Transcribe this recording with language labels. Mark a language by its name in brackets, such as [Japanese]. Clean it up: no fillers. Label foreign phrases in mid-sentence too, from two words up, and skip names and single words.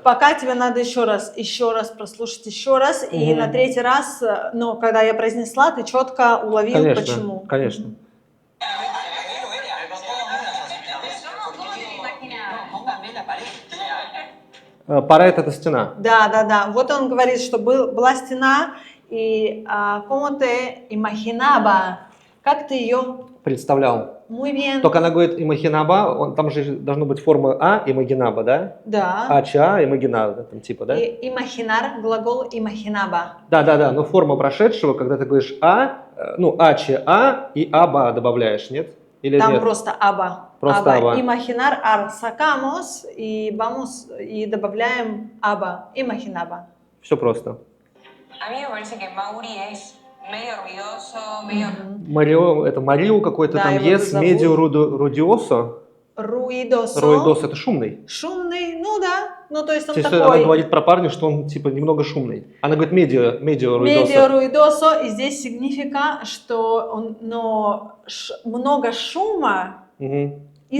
[Russian] Пока тебе надо еще раз прослушать еще раз, и на третий раз, когда я произнесла, ты четко уловил, почему. Конечно. Парет это стена. Да. Вот он говорит, что была стена, и [Spanish] como te imaginaba, [Russian] как ты ее представлял. [Spanish] Muy bien. [Russian] Только она говорит имагинаба, там же должна быть форма а, имагинаба, да? Да. А-ча, имагинаба, да? И имагинар, глагол имагинаба. Да, но форма прошедшего, когда ты говоришь а-че а и аба добавляешь, нет? Или там нет? просто аба. Просто аба. [Spanish] Imaginar, sacamos, [Russian] и добавляем аба, имагинаба. Все просто. [Spanish] A mí me parece que Mauri es medio ruidoso, [Russian] Марио, это Марио какой-то да, там есть, [Spanish] medio ruidoso. [Russian] Руидосо. Руидосо это шумный. Шумный, да. То есть он такой. такой. Она говорит про парня, что он немного шумный. Она говорит [Spanish] medio ruidoso. Medio ruidoso, [Russian] и здесь сигнифика, что много шума из